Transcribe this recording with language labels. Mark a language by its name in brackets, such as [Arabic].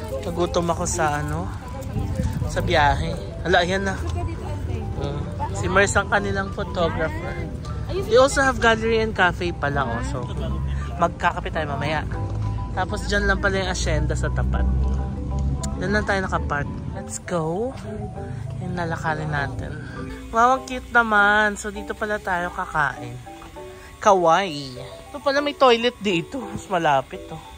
[Filipino] Nagutom ako sa sa biyahe. Hala, ayan na. Si Mers ang kanilang photographer. [English] They also have gallery and cafe pala. [Filipino] So, magkakape tayo mamaya. Tapos dyan lang pala yung Hacienda sa tapat. Dyan lang tayo nakapark. [English] Let's go. [Filipino] Yung nalakarin natin. Wow, ang cute naman. So dito pala tayo kakain. Kawaii. Ito pala may toilet dito. Mas malapit to.